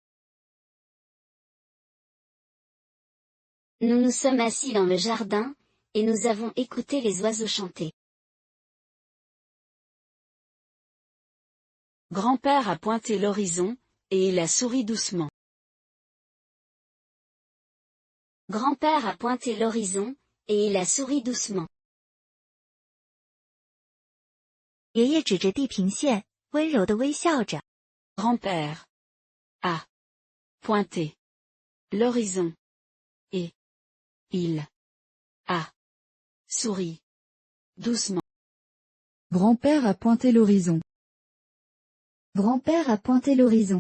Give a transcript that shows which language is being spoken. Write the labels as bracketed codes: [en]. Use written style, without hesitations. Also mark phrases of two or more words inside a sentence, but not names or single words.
[fr] Nous nous sommes assis dans le jardin, et nous avons écouté les oiseaux chanter. Grand-père a pointé l'horizon, et il a souri doucement. Grand-père a pointé l'horizon, et il a souri doucement. [zh] 爷爷指着地平线，温柔地微笑着。 [fr] Grand-père a pointé l'horizon, et il a souri doucement. Grand-père a pointé l'horizon. Grand-père a pointé l'horizon.